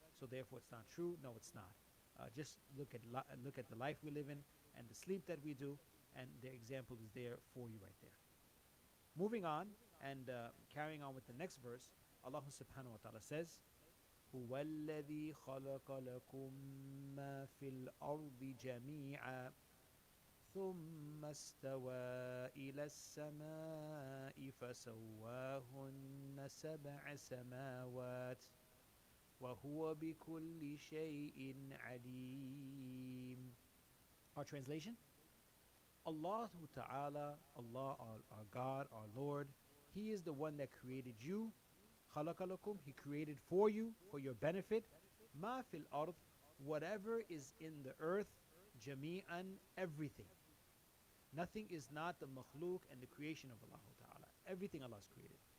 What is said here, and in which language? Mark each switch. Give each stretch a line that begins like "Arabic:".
English: So therefore, it's not true. No, it's not. Just look at the life we live in and the sleep that we do, and the example is there for you right there. Moving on and carrying on with the next verse, Allah subhanahu wa ta'ala says,
Arabic: هُوَ الَّذِي خَلَقَ لَكُم مَّا فِي الْأَرْضِ جَمِيعًا ثُمَّ اسْتَوَى إِلَى السَّمَاءِ فَسَوَّاهُنَّ سَبْعَ سَمَاوَاتٍ وَهُوَ بِكُلِّ شَيْءٍ عَلِيمٌ.
English: Our translation: Allah Ta'ala, Allah, our God, our Lord, He is the one that created you. Khalaqalakum, He created for you, for your benefit.
Arabic: Ma fil ard,
English: whatever is in the earth. Jami'an, everything. Nothing is not the makhluk and the creation of Allah Ta'ala. Everything Allah has created.